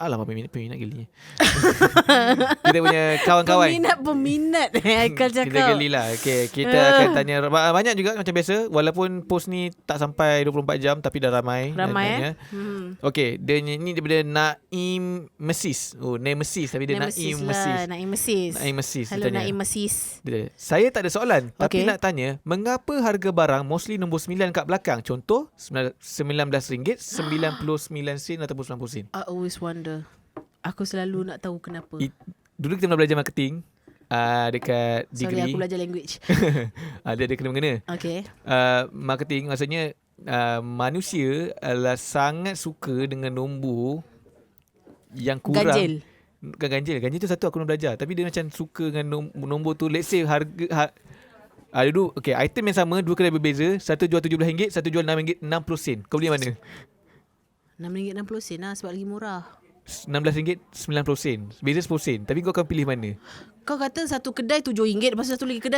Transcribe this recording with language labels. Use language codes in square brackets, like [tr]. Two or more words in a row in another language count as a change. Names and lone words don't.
[ms] Alah, peminat geli. Kita punya kawan-kawan. Peminat Haikal cakap. Kita gelilah. Okay, kita akan tanya banyak juga macam biasa. Walaupun post ni tak sampai 24 jam tapi dah ramai. Ramai Okay, dia ni daripada Naim Mesis. Oh, Nemesis tapi dia Naim Mesis. Naim Mesis. Naim Mesis. Hello Naim Mesis. Saya tak ada soalan, tapi Okay. nak tanya, mengapa harga barang mostly nombor 9 kat belakang? Contoh RM19, 99 sen ataupun 90 sen. [en] I always wonder. [ms] Aku selalu nak tahu kenapa. Dulu kita pernah belajar marketing dekat Sorry, degree. aku belajar language. Ada kena-mengena. Okay. Marketing maksudnya manusia adalah sangat suka dengan nombor yang kurang. Ganjil. Bukan ganjil. Ganjil tu satu aku nak belajar. Tapi dia macam suka dengan nombor tu. [en] Let's say [ms] harga dulu okay, item yang sama, dua kedai berbeza. Satu jual RM17, satu jual RM6.60. Kau beli mana? RM6.60 lah sebab lagi murah. RM16.90. Beza 10 sen. Tapi kau akan pilih mana? Kau kata satu kedai RM7, lepas tu satu lagi kedai